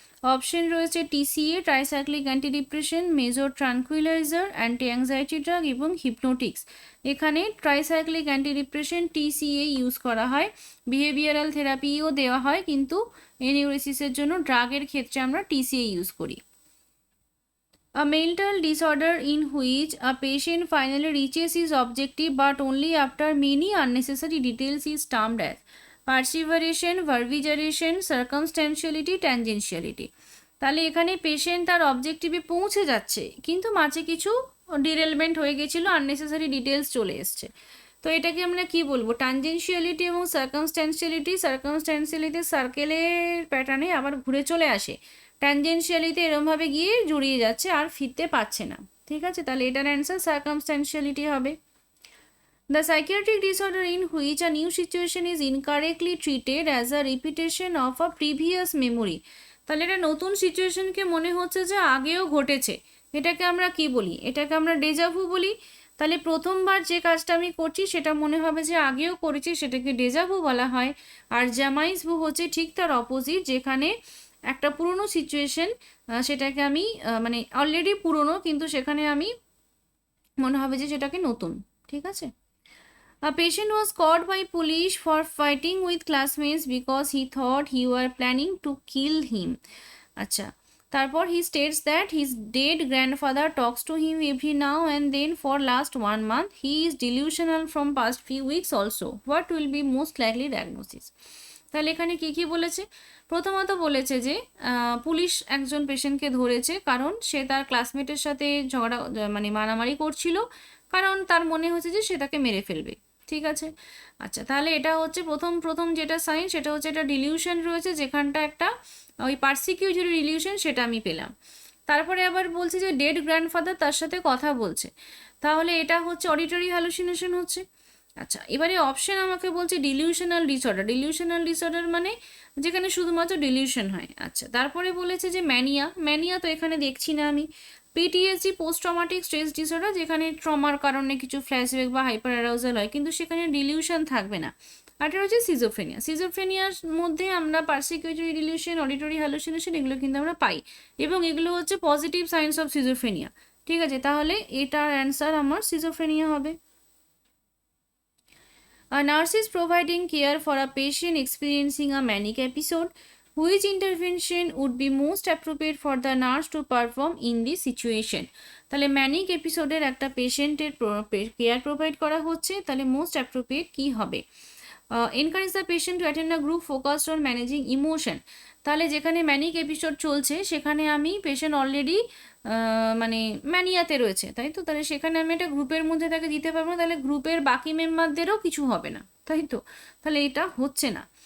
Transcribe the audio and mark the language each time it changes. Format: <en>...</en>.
<bn>Option রয়েছে TCA, tricyclic anti depression, major tranquilliser, anti anxiety drug এবং হিপনোটিক্স। এখানে tricyclic anti depression TCA use করা হয়, বিহেভিয়ারাল থেরাপিও দেওয়া হয়, কিন্তু এনিউরেসিসের জন্য ড্রাগের ক্ষেত্রে আমরা টিসিএ ইউজ করি।</bn> <en>A mental disorder in which a patient finally reaches his objective but only after many unnecessary details is termed as perseveration, verbigeration, circumstantiality, tangentiality.</en> <bn>তাহলে এখানে পেশেন্ট তার অবজেক্টিভে পৌঁছে যাচ্ছে কিন্তু মাঝে কিছু ডিরেলমেন্ট হয়ে গেছিল, আননেসেসারি ডিটেলস চলে এসছে। তো এটাকে আমরা কি বলবো? ট্যানজেন্সিয়ালিটি এবং সার্কামস্ট্যান্সিয়ালিটি। সার্কামস্ট্যান্সিয়ালিটি সার্কেলের প্যাটার্নে আবার ঘুরে চলে আসে, ট্যানজেন্সিয়ালিতে এরমভাবে গিয়ে জড়িয়ে যাচ্ছে আর ফিরতে পারছে না। ঠিক আছে, তাহলে এটার অ্যান্সার সার্কামস্ট্যান্সিয়ালিটি হবে।</bn> <en>The psychiatric disorder in which a new situation is incorrectly treated as a repetition of a previous memory.</en> <bn>তাহলে এটা নতুন সিচুয়েশনকে মনে হচ্ছে যে আগেও ঘটেছে, এটাকে আমরা কি বলি? এটাকে আমরা ডেজাভু বলি। তাহলে প্রথমবার যে কাজটা আমি করছি সেটা মনে হবে যে আগেও করেছি, সেটাকে ডেজাভু বলা হয়। আর জামাইজ ভু হচ্ছে ঠিক তার অপোজিট, যেখানে একটা পুরনো সিচুয়েশন, সেটাকে আমি মানে অলরেডি পুরনো কিন্তু সেখানে আমি মনে হবে যে সেটাকে নতুন। ঠিক আছে।</bn> <en>A patient was caught by police for fighting with classmates because he thought he were planning to kill him.</en> <bn>আচ্ছা, তারপর</bn> <en>he states that his dead grandfather talks to him every now and then for last 1 month. He is delusional from past few weeks also. What will be most likely diagnosis?</en> <bn>তাহলে এখানে কি কি বলেছে? প্রথমত বলেছে যে পুলিশ একজন পেশেন্টকে ধরেছে কারণ সে তার ক্লাসমেটের সাথে ঝগড়া মানে মারামারি করছিল, কারণ তার মনে হচ্ছে যে সে তাকে মেরে ফেলবে। ঠিক আছে। আচ্ছা, তাহলে এটা হচ্ছে প্রথম যেটা সাইন, সেটা হচ্ছে এটা ডিলিউশন রয়েছে, যেখানটা একটা ওই পার্সিকিউটরি ডিলিউশন, সেটা আমি পেলাম। তারপরে আবার বলছে যে ডেড গ্র্যান্ডফাদার তার সাথে কথা বলছে, তাহলে এটা হচ্ছে অডিটরি হ্যালুসিনেশন হচ্ছে। আচ্ছা, এবারে অপশন আমাকে বলছে ডিলিউশনাল ডিসঅর্ডার। ডিলিউশনাল ডিসঅর্ডার মানে যেখানে শুধুমাত্র ডিলিউশন হয়। আচ্ছা, তারপরে বলেছে যে ম্যানিয়া তো এখানে দেখছি না আমি। PTSD, post traumatic stress disorder, যেখানে ট্রমার কারণে কিছু ফ্ল্যাশব্যাক বা হাইপার অ্যারাউজাল হয় কিন্তু সেখানে ডিলিউশন থাকবে না। আর এটা হচ্ছে সিজোফ্রেনিয়া। সিজোফ্রেনিয়ার মধ্যে আমরা পার্সিকিউটরি ডিলিউশন, অডিটরি হ্যালুসিনেশন এগুলো কিন্তু আমরা পাই, এবং এগুলো হচ্ছে পজিটিভ সাইন্স অফ সিজোফ্রেনিয়া। ঠিক আছে, তাহলে এটার অ্যান্সার আমার সিজোফ্রেনিয়া হবে।</bn> <en>A nurse is providing care for a patient experiencing a manic episode. Which intervention would be most appropriate for the nurse to perform in this situation?</en> <bn>তাহলে manic এপিসোডের একটা পেশেন্টের কেয়ার প্রোভাইড করা হচ্ছে, তাহলে most appropriate কি হবে?</bn> <en>Encourage the patient to attend a group focused on managing emotion.</en> <bn>তাহলে যেখানে ম্যানিক এপিসোড চলছে সেখানে আমি পেশেন্ট অলরেডি মানে ম্যানিয়াতে রয়েছে, তাই তো, তাহলে সেখানে আমি একটা গ্রুপের মধ্যে তাকে দিতে পারবো না, তাহলে গ্রুপের বাকি মেম্বারদেরও কিছু হবে না, তাই তো, তাহলে এটা হচ্ছে না।</bn>